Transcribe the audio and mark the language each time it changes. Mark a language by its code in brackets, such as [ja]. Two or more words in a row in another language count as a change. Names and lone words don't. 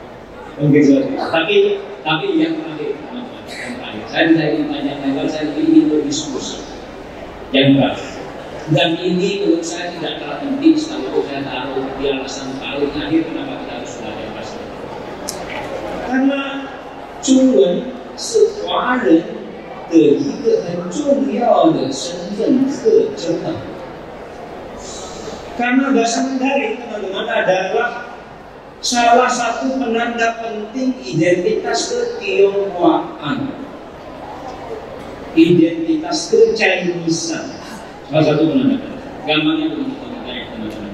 [id] Tapi yang terakhir, saya tidak ingin tanya lebar, saya ingin berdiskusi. Yang terakhir, dan ini menurut saya tidak kalah penting sekalipun saya taruh di alasan paling akhir kenapa kita harus belajar bahasa Mandarin. Karena Zhongwen [zh] 是华人的一个很重要的身份特征。 [id] Karena bahasa Mandarin, teman-teman, adalah salah satu penanda penting identitas ketionghoaan, identitas ke-Chinesean. Salah satu penanda penting. Gampangnya begitu, teman-teman.